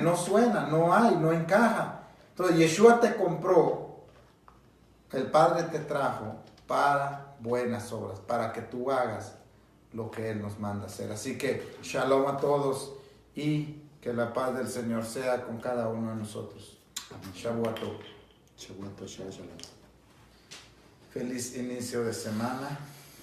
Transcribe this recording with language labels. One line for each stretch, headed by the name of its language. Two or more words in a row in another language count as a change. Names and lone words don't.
Spanish: No suena, no hay, no encaja. Entonces, Yeshua te compró. El Padre te trajo para buenas obras, para que tú hagas lo que Él nos manda hacer. Así que shalom a todos y que la paz del Señor sea con cada uno de nosotros.
Hebrew: שבועות טוב. שבת שלום.
Spanish: Feliz inicio de semana.